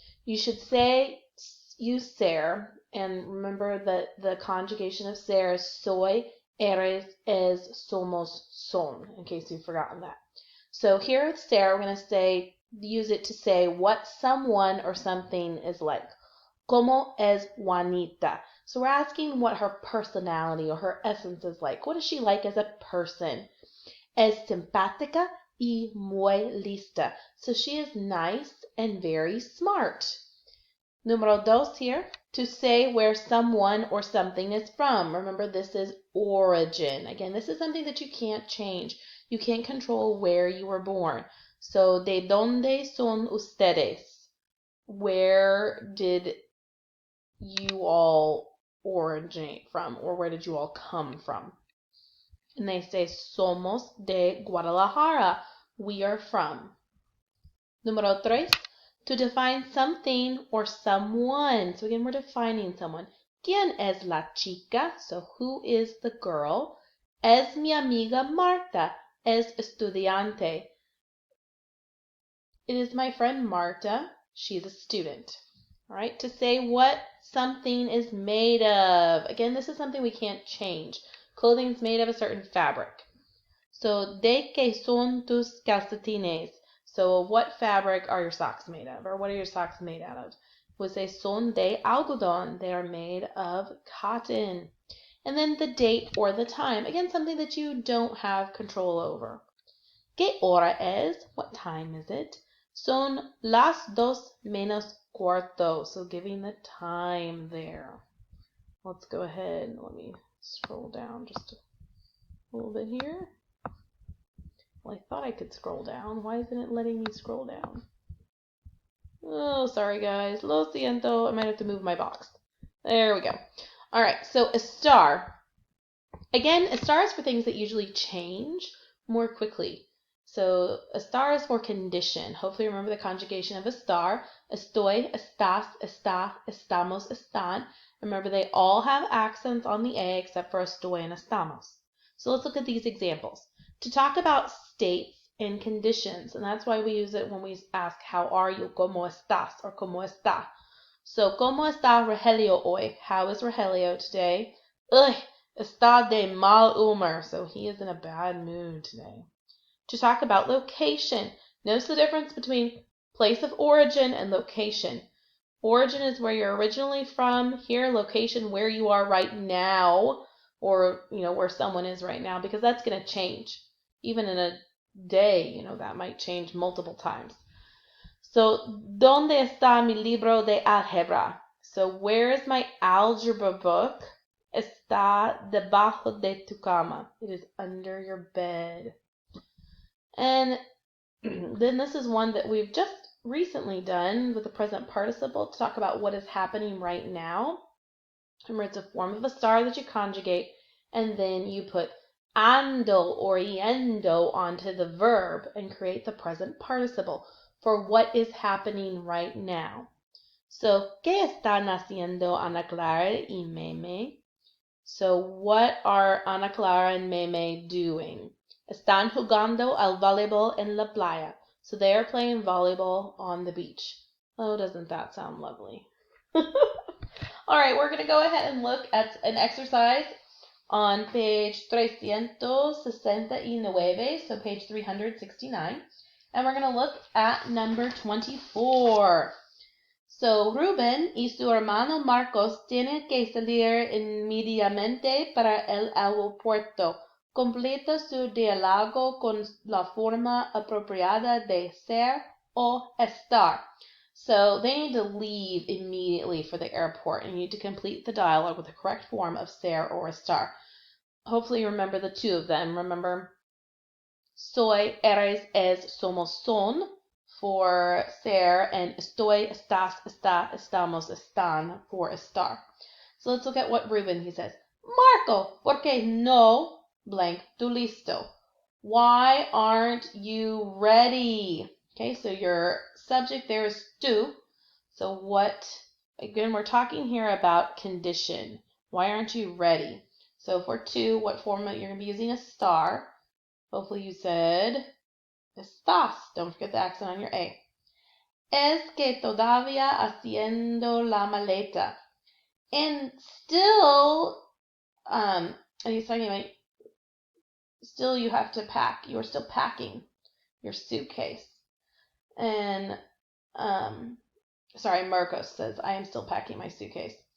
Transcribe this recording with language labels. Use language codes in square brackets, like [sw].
[en] You should use ser, and remember that the conjugation of ser is [es] soy, eres, es, somos, son, [en] in case you've forgotten that. So here with ser, we're going to use it to say what someone or something is like. [es] Como es Juanita? [en] So we're asking what her personality or her essence is like. What is she like as a person? [es] Es simpática y muy lista. [en] So she is nice and very smart. [es] Número dos [en] here, to say where someone or something is from. Remember, this is origin. Again, this is something that you can't change. You can't control where you were born. So, [es] ¿de dónde son ustedes? [en] Where did you all originate from, or where did you all come from? And they say, [es] somos de Guadalajara. [en] We are from. [es] Número tres, [en] to define something or someone. So again, we're defining someone. [es] ¿Quién es la chica? [en] So who is the girl? [es] Es mi amiga Marta. Es estudiante. [en] It is my friend Marta. She's a student. All right, to say what something is made of. Again, this is something we can't change. Clothing is made of a certain fabric. [es] So, ¿de qué son tus calcetines? [en] So, what fabric are your socks made of? Or what are your socks made out of? We say [es] son de algodón. [en] They are made of cotton. And then the date or the time. Again, something that you don't have control over. [es] ¿Qué hora es? [en] What time is it? [es] Son las 2:15. [en] So, giving the time there. Let's go ahead and let me scroll down just a little bit here. Well, I thought I could scroll down. Why isn't it letting me scroll down? Oh, sorry guys. [es] Lo siento. [en] I might have to move my box. There we go. All right, so estar. Again, estar is for things that usually change more quickly. So estar is for condition. Hopefully remember the conjugation of estar. [es] Estoy, estás, está, estamos, están. [en] Remember they all have accents on the A except for estoy and estamos. So let's look at these examples. To talk about states and conditions, and that's why we use it when we ask, how are you? [es] ¿Cómo estás? Or ¿cómo está? So, ¿cómo está Rogelio hoy? [en] How is Rogelio today? Ugh, [es] está de mal humor. [en] So he is in a bad mood today. To talk about location, notice the difference between place of origin and location. Origin is where you're originally from. Here, location, where you are right now, or where someone is right now, because that's going to change. Even in a day, that might change multiple times. [es] So, ¿dónde está mi libro de álgebra? [en] So, where is my algebra book? [es] Está debajo de tu cama. [en] It is under your bed. And then this is one that we've just recently done with the present participle to talk about what is happening right now. Remember, it's a form of estar that you conjugate, and then you put ando or yendo onto the verb and create the present participle for what is happening right now. [es] So, ¿qué están haciendo Ana Clara y Meme? [en] So, what are Ana Clara and Meme doing? [es] Están jugando al voleibol en la playa. [en] So, they are playing volleyball on the beach. Oh, doesn't that sound lovely? All right, we're going to go ahead and look at an exercise on page 369, so page 369, and we're going to look at number 24. [es] So, Ruben y su hermano Marcos tienen que salir inmediatamente para el aeropuerto. Completa su diálogo con la forma apropiada de ser o estar. [en] So they need to leave immediately for the airport, and you need to complete the dialogue with the correct form of ser or estar. Hopefully you remember the two of them. Remember, [es] soy, eres, es, somos, son [en] for ser, and [es] estoy, estás, está, estamos, están [en] for estar. So let's look at what Ruben, he says. [es] Marco, ¿por qué no blank tu listo? [en] Why aren't you ready? Okay, so your subject there is tú. So what, again, we're talking here about condition. Why aren't you ready? So for tú, what form you're going to be using? Estar. Hopefully you said estás. Don't forget the accent on your A. [es] Es que todavía haciendo la maleta. [en] And still, and he's talking about still you have to pack. You are still packing your suitcase. And, sorry, Marcos says, I am still packing my suitcase.